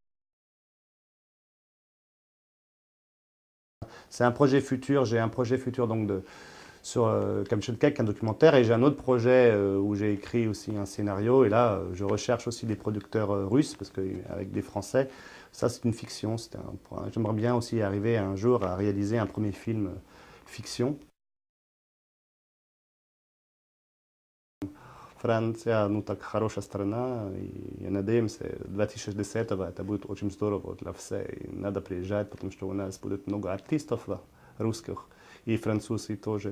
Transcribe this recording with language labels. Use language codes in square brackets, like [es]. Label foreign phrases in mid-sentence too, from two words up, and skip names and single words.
[fr] C'est un projet futur, j'ai un projet futur donc sur Kamchatka, un documentaire, et j'ai un autre projet où j'ai écrit aussi un scénario, et là je recherche aussi des producteurs russes, parce qu'avec des Français, ça c'est une fiction. J'aimerais bien aussi arriver un jour à réaliser un premier film fiction. [ru] Франция, ну так хорошая страна, и надеемся, 2060 это будет очень здорово для всех. И надо приезжать, потому что у нас будет много артистов русских, и французы тоже.